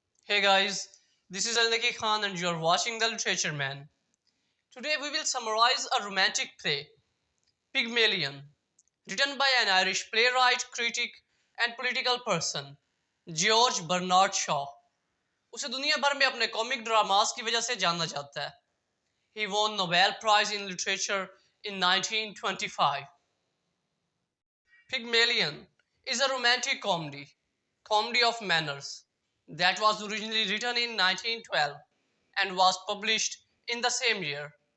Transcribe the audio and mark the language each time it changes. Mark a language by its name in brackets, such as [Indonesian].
[English] Hey guys, this is Al-Naki Khan and you're watching The Literature Man. Today we will summarize a romantic play, Pygmalion, written by an Irish playwright, critic and political person, George Bernard Shaw. [Hindi] उसे दुनिया भर में अपने comic dramas की वजह से जाना जाता है. [English] He won Nobel Prize in Literature in 1925. Pygmalion is a romantic comedy of manners, that was originally written in 1912 and was published in the same year.